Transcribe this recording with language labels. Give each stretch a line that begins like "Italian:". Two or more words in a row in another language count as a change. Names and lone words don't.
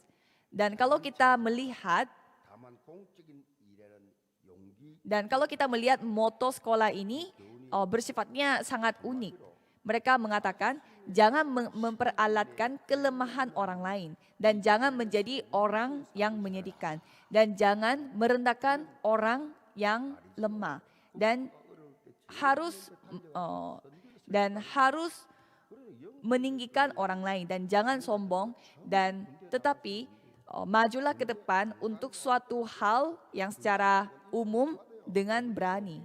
Indonesian: Dan kalau kita melihat
Korean: 다만 공적인 일에는 용기
Indonesian: moto sekolah ini bersifatnya sangat unik. Mereka mengatakan jangan memperalatkan kelemahan orang lain dan jangan menjadi orang yang menyedihkan dan jangan merendahkan orang yang lemah dan harus meninggikan orang lain dan jangan sombong dan tetapi majulah ke depan untuk suatu hal yang secara umum dengan berani.